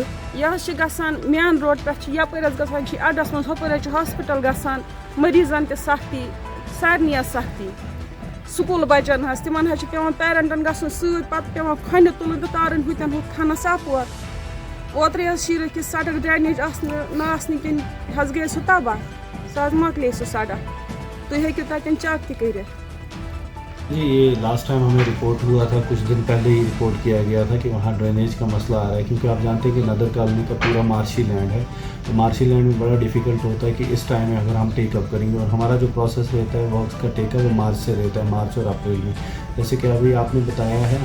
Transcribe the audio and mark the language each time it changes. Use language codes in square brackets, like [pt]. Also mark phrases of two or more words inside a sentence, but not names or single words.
[ks] یہِ حظ چھِ گژھان مین روڈ پٮ۪ٹھ چھِ یَپٲرۍ حظ گژھان چھِ اَڈَس منٛز ہُپٲرۍ حظ چھِ ہاسپِٹل گژھان مٔریٖزَن تہِ سختی سارنٕے حظ سختی سکوٗل بَچَن حظ تِمن حظ چھِ پیٚوان پیرَنٹَن گژھُن سۭتۍ پَتہٕ پیٚوان کھۄنہِ تُلٕنۍ تہٕ تارٕنۍ ہُتٮ۪ن ہُہ کھَنَس اَپور اوترَے حظ شیٖرِتھ کہِ سڑک ڈرٛینیج نہ آسنہٕ کِنۍ حظ گٔے سُہ تباہ سُہ حظ مۄکلے سُہ سڑک تُہۍ ہیٚکِو تَتٮ۪ن چَک تہِ کٔرِتھ [ur] جی یہ [en] last time [ur] ہمیں رپورٹ ہوا تھا کچھ دن پہلے ہی رپورٹ کیا گیا تھا کہ وہاں ڈرینیج کا مسئلہ آ رہا ہے کیونکہ آپ جانتے ہیں کہ ندر کالونی کا پورا [en] marshy land [ur] ہے تو [en] marshy land [ur] میں بڑا ڈیفیکلٹ ہوتا ہے کہ اس ٹائم میں اگر ہم [en] take up [ur] کریں گے اور ہمارا جو پروسیس رہتا ہے وہ اس کا [en] take up [ur] وہ مارچ سے رہتا ہے مارچ اور اپریل میں جیسے کہ ابھی آپ نے بتایا ہے